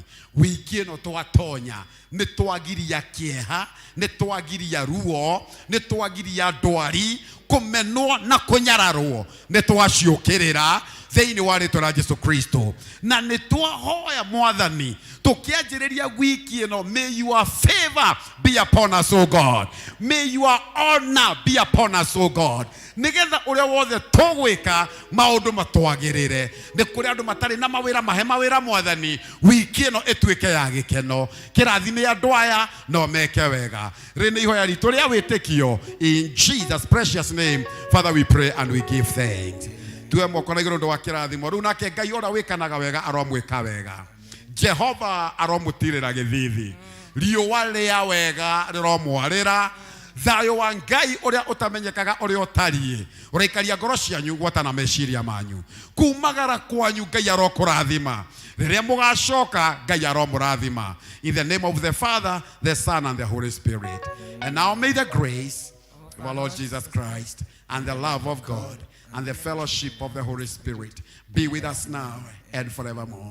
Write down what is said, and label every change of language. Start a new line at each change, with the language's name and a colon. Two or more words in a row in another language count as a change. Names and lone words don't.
Kikuyu: Wiki ĩno twatonya nĩ twagiria kĩeha, nĩ twagiria ruo, nĩ twagiria ndwari, kũmenwo na kũnyararwo nĩ twaciũkĩrĩra thĩinĩ wa rĩtwa rĩa Jesu Kristo. Na nĩ twahoya Mwathani tukianjĩrĩria wiki ĩno,
English: may your favor be upon us, O God. May your honor be upon us, O God.
Kikuyu: Nĩgetha ũrĩa wothe tũgwĩka maũndũ matwagĩrĩre. Nĩ kũrĩ andũ matarĩ na mawĩra, mahe mawĩra Mwathani, wiki ĩno ĩtuĩke ya gĩkeno. Kĩrathime andũ aya no meke wega. Rĩ nĩ ihoya ritũ rĩa wĩtĩkio
English: in Jesus precious name. Father, we pray and we give thanks.
Kikuyu: Tuwe moko na igũrũ ũndũ wa kĩrathimo. Rĩu nake Ngai ũrĩa wĩkanaga wega aromwĩka wega. Jehova aromũtirĩra gĩthithi. Riũa rĩa wega rĩromwarĩra. Thayũ wa Ngai ũrĩa ũtamenyekaga ũrĩa ũtariĩ ũraikaria ngoro cianyu gwatana meciria manyu. Kumagara kwanyu Ngai arokũrathima. Rĩrĩa mũgacoka Ngai aromũrathima.
English: In the name of the Father, the Son and the Holy Spirit. And now may the grace of our Lord Jesus Christ and the love of God and the fellowship of the Holy Spirit be with us now and forevermore.